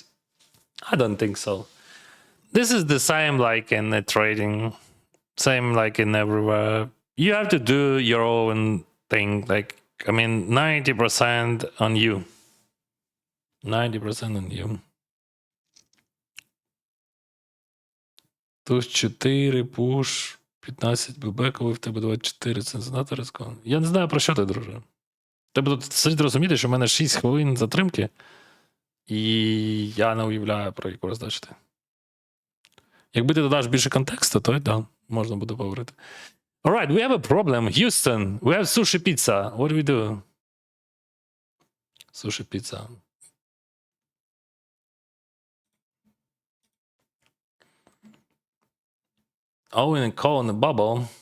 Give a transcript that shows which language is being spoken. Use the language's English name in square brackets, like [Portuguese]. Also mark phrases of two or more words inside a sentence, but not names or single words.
[English] I don't think so. This is the same like in the trading, same like in everywhere. You have to do your own thing. Like, I mean, 90% on you. 90% on you. [Ukrainian] Туз 4, пуш, 15 ББ, коли в тебе 24, це знати ризиковано. Я не знаю, про що ти, друже. Треба тут сидіти розуміти, що в мене 6 хвилин затримки, і я не уявляю, про яку роздачу ти. Якби ти додаш більше контексту, то да, можна буде поговорити. [English] Alright, we have a problem. Houston, we have sushi pizza. What do we do? Sushi pizza. Owen and Cole in the bubble.